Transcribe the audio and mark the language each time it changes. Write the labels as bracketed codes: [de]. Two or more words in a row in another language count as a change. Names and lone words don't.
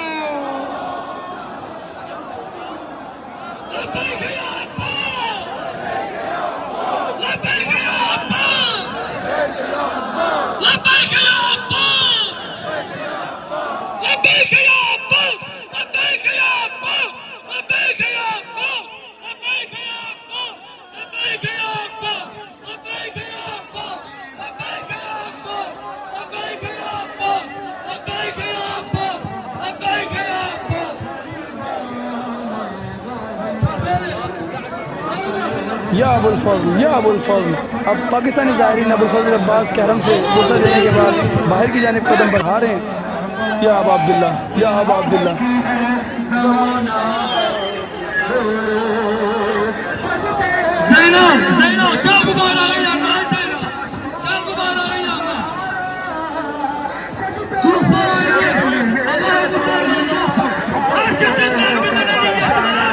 [ar] لبيك يا عباس، لبيك يا عباس، لبيك يا عباس، لبيك يا عباس، لبيك يا عباس، لبيك يا عباس، لبيك يا عباس، لبيك يا عباس. يا أبو الفضل. [ur] اب پاکستانی زائرین ابو الفضل عباس کے حرم سے پرسہ دینے کے بعد باہر کی جانب قدم بڑھا رہے ہیں. [ar] يا أبا عبد الله، يا أبا عبد الله. [tr] Zeynep, gel bu bayrağın yanına Zeynep. Gel bu bayrağın yanına. Grup bayrağı. Allah bizden razı olsun. Herkesin merminden elindekiler.